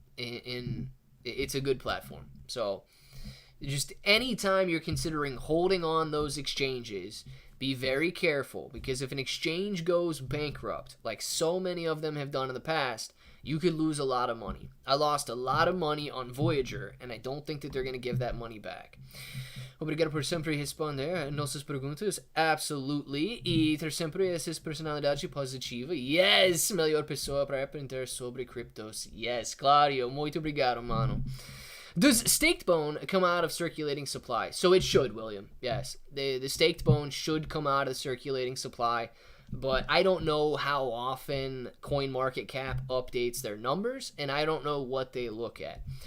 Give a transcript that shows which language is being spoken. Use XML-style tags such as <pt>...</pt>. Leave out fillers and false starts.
<en>It's a good platform. So just anytime you're considering holding on those exchanges, be very careful, because if an exchange goes bankrupt, like so many of them have done in the past, you could lose a lot of money. I lost a lot of money on Voyager, and I don't think that they're going to give that money back.</en> <pt>Obrigado por sempre responder nossas perguntas.</pt> <en>Absolutely.</en> <pt>E ter sempre essa personalidade positiva.</pt> <en>Yes!</en> <pt>Melhor pessoa para aprender sobre criptos.</pt> <en>Yes,</en> <pt>Claudio. Muito obrigado, mano.</pt> <en>Does staked bone come out of circulating supply? So it should, William. Yes. The staked bone should come out of the circulating supply, but I don't know how often CoinMarketCap updates their numbers, and I don't know what they look at.</en>